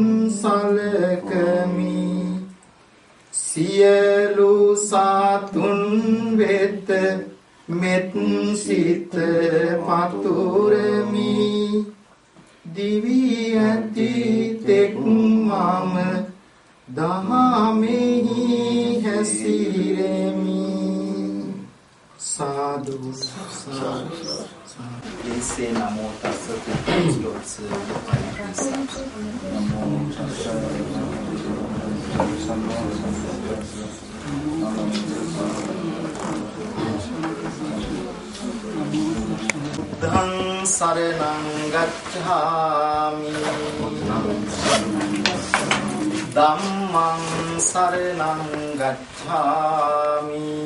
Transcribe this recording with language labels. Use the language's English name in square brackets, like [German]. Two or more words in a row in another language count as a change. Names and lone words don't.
[Sinhala] සලකමි සියලු සතුන් වෙත මෙත් සිත පතුරමි දිවි ඇති තෙක් මම දහමෙහි හැසිරෙමි [Pali] සාදු සාදු ඊසේ නමෝ තස්ස පුරුෂෝත්ස නමෝ තස්ස ධම්මං සරණං ගච්ඡාමි ධම්මං සරණං ගච්ඡාමි